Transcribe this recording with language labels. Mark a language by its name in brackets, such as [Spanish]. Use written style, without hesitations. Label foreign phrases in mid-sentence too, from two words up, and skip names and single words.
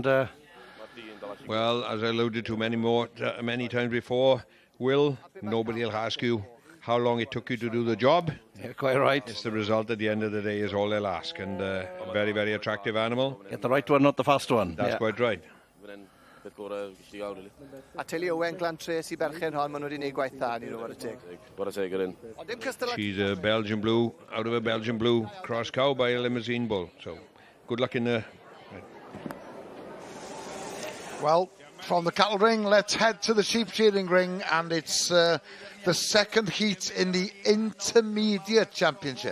[English] well, as I alluded to many times before, Will, nobody will ask you how long it took you to do the job. Yeah, quite right. It's the result at the end of the day is all they'll ask, and a very, very attractive animal. Get the right one, not the fast one. That's quite right. [Welsh] A teulu Owen Glan Tracy berchen hon, maen nhw wedi gwneud gwaith dda, ni nhw ar y teg. [English] She's a Belgian blue, out of a Belgian blue, cross cow by a limousine bull. So, good luck in the... Well, from the cattle ring, let's head to the sheep shearing ring, and it's the second heat in the intermediate championship.